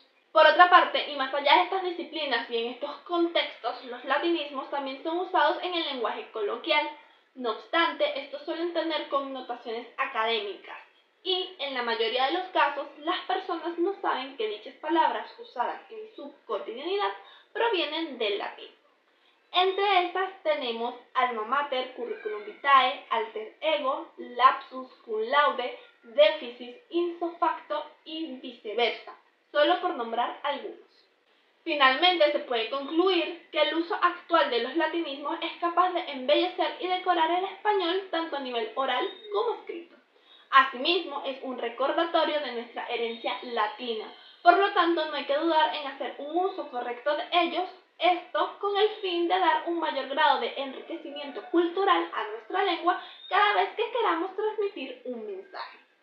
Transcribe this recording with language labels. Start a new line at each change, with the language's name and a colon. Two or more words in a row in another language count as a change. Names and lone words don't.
Spanish: Por otra parte, y más allá de estas disciplinas y en estos contextos, los latinismos también son usados en el lenguaje coloquial. No obstante, estos suelen tener connotaciones académicas y, en la mayoría de los casos, las personas no saben que dichas palabras usadas en su cotidianidad provienen del latín. Entre estas tenemos
Latin: alma mater, curriculum vitae, alter ego,
Spanish: lapsus,
Latin: cum laude,
Spanish: déficit,
Latin: ipso facto
Spanish: y viceversa, solo por nombrar algunos. Finalmente, se puede concluir que el uso actual de los latinismos es capaz de embellecer y decorar el español tanto a nivel oral como escrito. Asimismo, es un recordatorio de nuestra herencia latina, por lo tanto no hay que dudar en hacer un uso correcto de ellos, esto con el fin de dar un mayor grado de enriquecimiento cultural a nuestra lengua cada vez que queramos transmitir un mensaje.